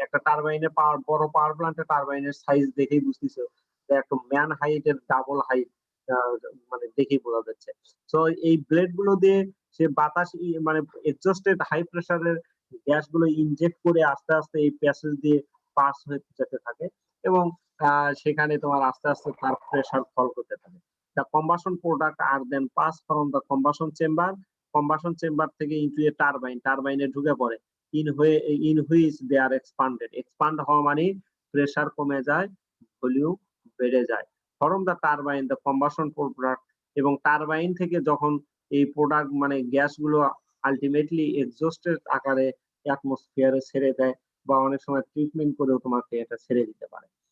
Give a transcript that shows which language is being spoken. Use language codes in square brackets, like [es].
[bn] একটা টারবাইনের বড় পাওয়ার প্ল্যান্টে টারবাইনের সাইজ দেখেই বুঝতেছো যে একটা ম্যান হাইটের ডাবল হাইট, মানে দেখেই বোঝা যাচ্ছে। তো এই ব্লেড গুলো দিয়ে সে বাতাস মানে এক্সস্টেড হাই প্রেসারের গ্যাস গুলো ইনজেক্ট করে আস্তে আস্তে এই প্যাসেজ দিয়ে পাস হয়ে যেতে থাকে এবং সেখানে তোমার আস্তে আস্তে তার প্রেসার ফল করতে থাকে। [en] The combustion product are then passed from the combustion chamber থেকে into a turbine, [bn] টারবাইনে ঢুকে পড়ে, [en] in which they are expanded. [bn] expand হওয়া মানে প্রেসার কমে যায়, ভলিউম বেড়ে যায়। [en] from the turbine the combustion product, [bn] এবং টারবাইন থেকে যখন এই প্রোডাক্ট মানে গ্যাসগুলো আলটিমেটলি এক্সস্টেড আকারে অ্যাটমসফিয়ারে ছেড়ে দেয় বা অনেক সময় ট্রিটমেন্ট করেও তোমাকে এটা ছেড়ে দিতে পারে।